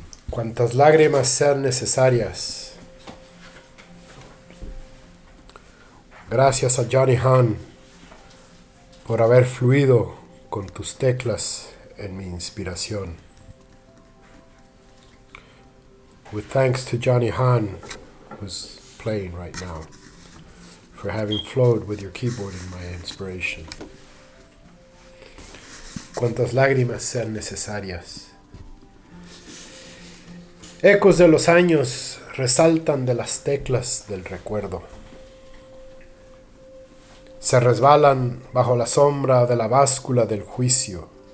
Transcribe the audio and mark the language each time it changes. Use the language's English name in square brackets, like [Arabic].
[Spanish] Cuantas lágrimas sean necesarias. Gracias a Johnny Hahn por haber fluido con tus teclas en mi inspiración. [English] With thanks to Johnny Hahn, who's playing right now, for having flowed with your keyboard in my inspiration. [Spanish] Cuantas lágrimas sean necesarias. Ecos de los años resaltan de las teclas del recuerdo. Se resbalan bajo la sombra de la báscula del juicio.